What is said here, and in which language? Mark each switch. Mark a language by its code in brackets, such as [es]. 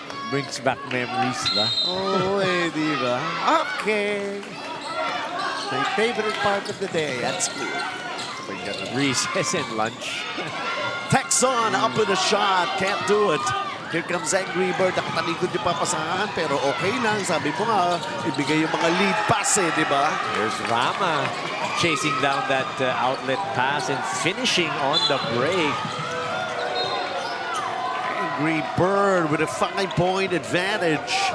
[en] Brings back memories, ba? [tl] Oh, di ba? Okay. [en] My favorite part of the day. That's cool. Recess and lunch. Texon up with a shot. Can't do it. Here comes Angry Bird. [tl] Nakatalikod yung papasahan, pero okay lang. Sabi mo nga, ibigay yung mga lead pass eh, di ba? [en] Here's Rama chasing down that outlet pass and finishing on the break. Angry Bird with a 5-point advantage.